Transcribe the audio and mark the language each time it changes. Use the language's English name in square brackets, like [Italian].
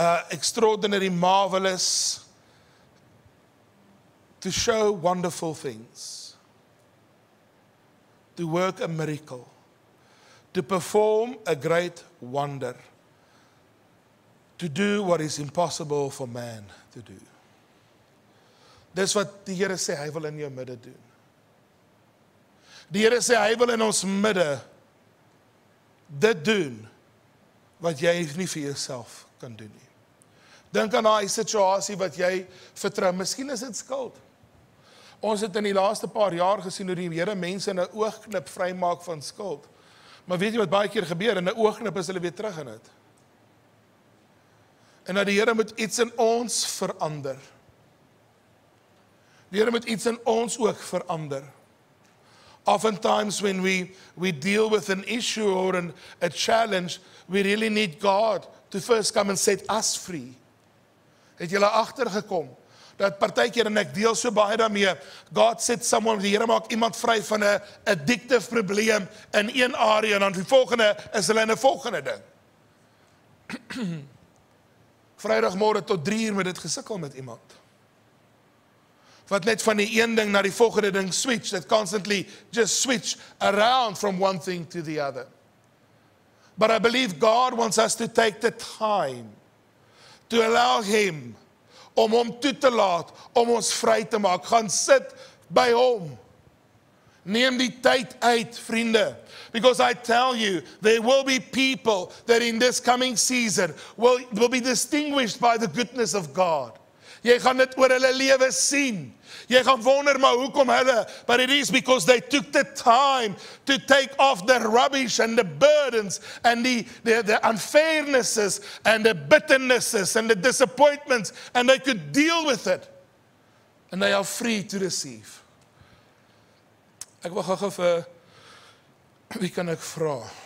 [English] Extraordinary, marvelous, to show wonderful things, to work a miracle, to perform a great wonder, to do what is impossible for man to do. [Afrikaans] Dis wat die Here sê, hy wil in jou midde doen. Die Here sê, hy wil in ons midde dit doen, wat jy nie vir jouself kan doen nie. Dink aan daai situasie wat jy vertrou, miskien is dit skuld. Ons het in die laaste paar jaar gesien hoe die Here mense in 'n oogknip vrymaak van skuld. Maar weet jy wat baie keer gebeur, in 'n oogknip is hulle weer terug in dit. En dat die Here moet iets in ons verander. Die Here moet iets in ons ook verander. [English] Oftentimes when we deal with an issue or a challenge, we really need God to first come and set us free. [Afrikaans] Het julle agtergekom dat partykeer, en ek deel so baie daarmee, [English] God set someone, [Afrikaans] die Here maak iemand vry van 'n addictive probleem in een area en dan die volgende is hulle in 'n volgende ding. Vrydagmôre tot 3:00 met dit gesukkel met iemand. Wat net van die een ding na die volgende ding switch, [English] that constantly just switch around from one thing to the other. But I believe God wants us to take the time to allow him, [Afrikaans] om hom toe te laat, om ons vry te maak. Gaan sit by hom. Neem die tyd uit, vriende. [English] Because I tell you, there will be people that in this coming season will be distinguished by the goodness of God. [Afrikaans] Jy gaan dit oor hulle lewe sien. Jy gaan wonder, maar hoekom hulle? [English] But it is because they took the time to take off the rubbish and the burdens and the unfairnesses and the bitternesses and the disappointments, and they could deal with it. And they are free to receive. [Afrikaans] Ek wil gou vir, wie kan ek vra?